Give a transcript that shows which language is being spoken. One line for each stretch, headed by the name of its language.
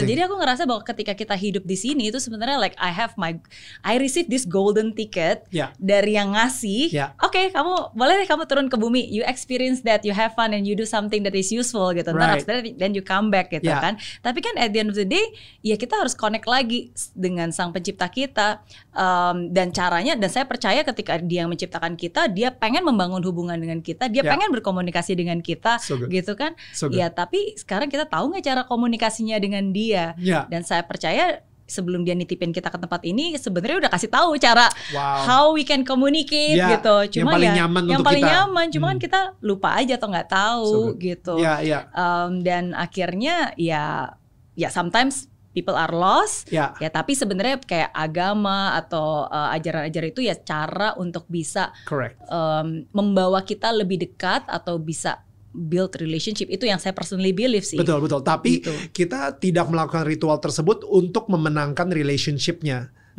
Indonesian: Jadi aku ngerasa bahwa ketika kita hidup di sini itu sebenarnya
English: like I receive this golden ticket
Indonesian: dari yang ngasih. Oke, kamu boleh deh kamu turun ke bumi.
English: You experience that, you have fun and you do something that is useful gitu. Then you come back
Indonesian: gitu kan. Tapi kan
English: at the end of the day,
Indonesian: ya kita harus connect lagi dengan sang pencipta kita. Dan caranya, dan saya percaya ketika dia menciptakan kita, dia pengen membangun hubungan dengan kita, dia pengen berkomunikasi dengan kita, gitu kan. Ya tapi sekarang kita tahu nggak cara komunikasinya dengan dia? Dan saya percaya sebelum dia nitipin kita ke tempat ini, sebenarnya udah kasih tahu cara
English: how we can communicate
Indonesian: gitu. Cuma yang paling nyaman, cuma kan kita lupa aja atau nggak tahu gitu. Dan akhirnya ya
English: sometimes people are lost.
Indonesian: Ya tapi sebenarnya kayak agama atau ajaran-ajaran itu ya cara untuk bisa membawa kita lebih dekat atau bisa
English: build relationship.
Indonesian: Itu yang saya
English: personally believe
Indonesian: sih. Betul. Tapi kita tidak melakukan ritual tersebut untuk memenangkan relationship-nya.